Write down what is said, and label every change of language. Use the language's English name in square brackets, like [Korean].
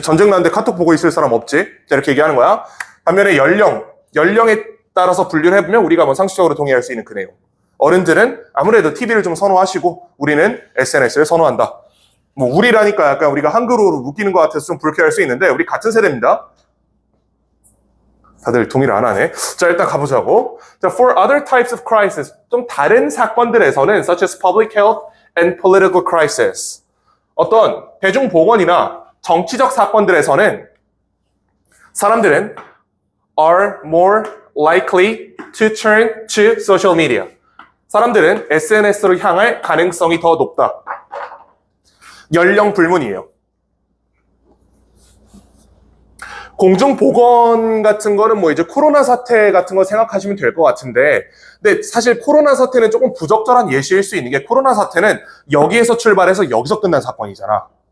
[Korean] 전쟁 나는데 카톡 보고 있을 사람 없지? 이렇게 얘기하는 거야. 반면에 연령에 따라서 분류를 해보면 우리가 뭐 상식적으로 동의할 수 있는 그 내용. 어른들은 아무래도 TV를 좀 선호하시고 우리는 SNS를 선호한다. 뭐 우리라니까 약간 우리가 한글로 웃기는 것 같아서 좀 불쾌할 수 있는데 우리 같은 세대입니다. 다들 동의를 안 하네. 자, 일단 가보자고. [English] 자, for other types of crisis, [Korean] 좀 다른 사건들에서는 [English] such as public health and political crisis. [Korean] 어떤 대중보건이나 정치적 사건들에서는 사람들은 [English] are more likely to turn to social media. [Korean] 사람들은 SNS로 향할 가능성이 더 높다. 연령 불문이에요. 공중보건 같은 거는 뭐 이제 코로나 사태 같은 거 생각하시면 될 것 같은데, 근데 사실 코로나 사태는 조금 부적절한 예시일 수 있는 게, 코로나 사태는 여기에서 출발해서 여기서 끝난 사건이잖아.